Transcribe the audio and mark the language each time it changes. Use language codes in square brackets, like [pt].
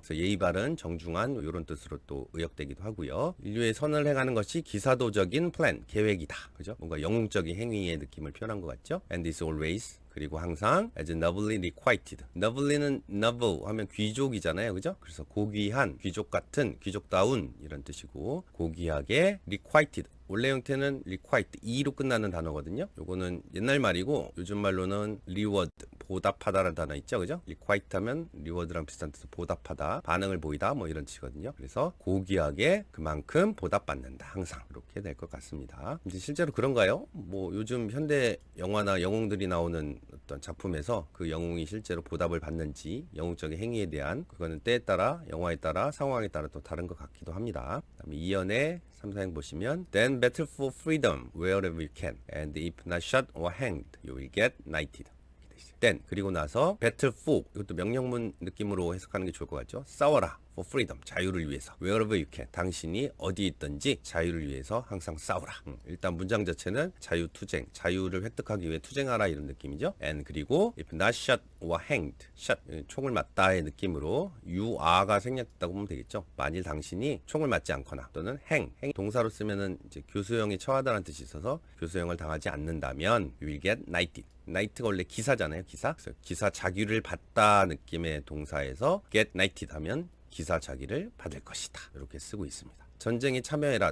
[ko] 그래서 예의 바른, 정중한 이런 뜻으로 또 의역되기도 하고요. 인류의 선을 행하는 것이 기사도적인 플랜, 계획이다. 그죠? 뭔가 영웅적인 행위의 느낌을 표현한 것 같죠? [en] And is always, [ko] 그리고 항상 [en] as nobly requited. [ko] nobly는 noble 하면 귀족이잖아요. 그죠? 그래서 고귀한, 귀족 같은, 귀족다운 이런 뜻이고, 고귀하게 requited. 원래 형태는 requite, e로 끝나는 단어거든요. 요거는 옛날 말이고 요즘 말로는 reward, 보답하다라는 단어 있죠. 그죠? requite 하면 reward랑 비슷한 뜻으로 보답하다, 반응을 보이다 뭐 이런 뜻이거든요. 그래서 고귀하게 그만큼 보답받는다. 항상 이렇게 될 것 같습니다. 이제 실제로 그런가요? 뭐 요즘 현대 영화나 영웅들이 나오는 어떤 작품에서 그 영웅이 실제로 보답을 받는지, 영웅적인 행위에 대한 그거는 때에 따라, 영화에 따라, 상황에 따라 또 다른 것 같기도 합니다. 그다음에 이연의 3사행 보시면 [en] Then battle for freedom wherever you can, and if not shot or hanged, you will get knighted. [ko] then, 그리고 나서 battle for, 이것도 명령문 느낌으로 해석하는 게 좋을 것 같죠. 싸워라, for freedom, 자유를 위해서. [en] wherever you can, [ko] 당신이 어디 있든지 자유를 위해서 항상 싸워라. 일단 문장 자체는 자유투쟁, 자유를 획득하기 위해 투쟁하라 이런 느낌이죠. [en] and, 그리고 if not shot or hanged, shot, [ko] 총을 맞다의 느낌으로 [en] you are가 생략됐다고 보면 되겠죠. [ko] 만일 당신이 총을 맞지 않거나 또는 hang 동사로 쓰면은 이제 교수형이 처하다라는 뜻이 있어서 교수형을 당하지 않는다면 [en] you will get knighted. [ko] 나이트가 원래 기사잖아요. 기사. 그래서 기사 자귀를 받다 느낌의 동사에서 [en] get knighted [ko] 하면 기사 자귀를 받을 것이다. 이렇게 쓰고 있습니다. 전쟁에 참여해라.